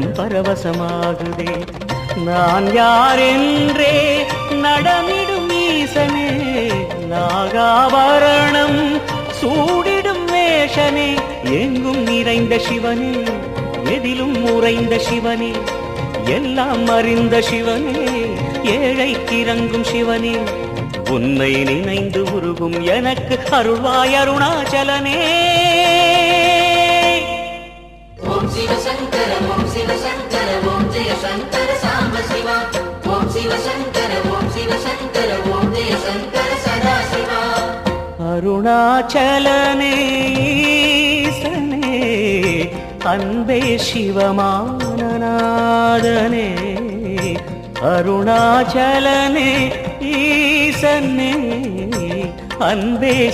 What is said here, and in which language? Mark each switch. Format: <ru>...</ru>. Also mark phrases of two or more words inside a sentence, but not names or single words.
<ta>பரவசமாகுதே நான் யாரென்றே நடமிடும் ஈசனே நாகாபரணம் சூடிடும் வேஷனே எங்கும் நிறைந்த சிவனே எதிலும் உறைந்த சிவனே எல்லாம் அறிந்த சிவனே ஏழைக்கு இறங்கும் சிவனே உன்னை நினைந்து உருகும் எனக்கு அருள்வாய் அருணாச்சலனே</ta> <sa>ॐ शिव शङ्कर ॐ शिव शङ्कर ॐ जय शङ्कर साम्ब शिवा ॐ शिव शङ्कर ॐ शिव शङ्कर ॐ जय शङ्कर सदाशिवा</sa> <ta>அருணாச்சலனே ஈசனே அன்பே சிவமானநாதனே அருணாச்சலனே ஈசனே அன்பே</ta>